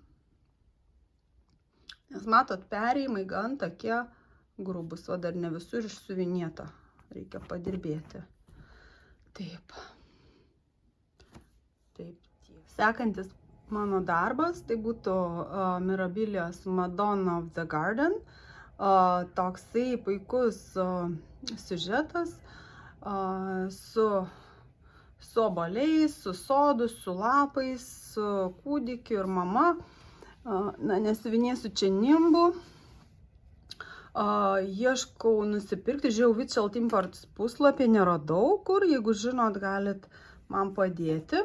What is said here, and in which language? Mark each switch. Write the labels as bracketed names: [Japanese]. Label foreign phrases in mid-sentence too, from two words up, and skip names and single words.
[Lithuanian] Nes matot, perėjimai gan tokie grubus, o dar ne visur išsiuvinėta. Reikia padirbėti. Taip. Sekantis mano darbas, tai būtų Mirabilios Madonna of the Garden. Toksai puikus siužetas su obuoliais, su sodu, su lapais, su kūdikiu ir mama. Nesiuvinėsiu čia nimbų. Ieškau nusipirkti, žiūrėjau Vitchell Imports puslapį, neradau kur, jeigu žinot, galit man padėti.